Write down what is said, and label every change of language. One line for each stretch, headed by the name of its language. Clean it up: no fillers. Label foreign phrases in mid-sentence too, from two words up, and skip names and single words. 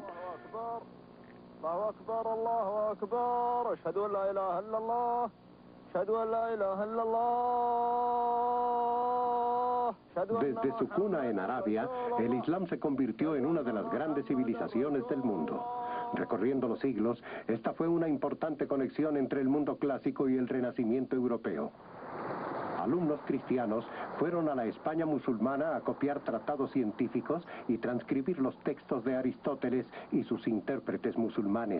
Arabic: الله أكبر الله أكبر أشهد أن لا إله إلا الله أشهد أن لا إله إلا الله.
Spanish: Desde su cuna en Arabia, el Islam se convirtió en una de las grandes civilizaciones del mundo. Recorriendo los siglos, esta fue una importante conexión entre el mundo clásico y el Renacimiento europeo. Alumnos cristianos fueron a la España musulmana a copiar tratados científicos y transcribir los textos de Aristóteles y sus intérpretes musulmanes.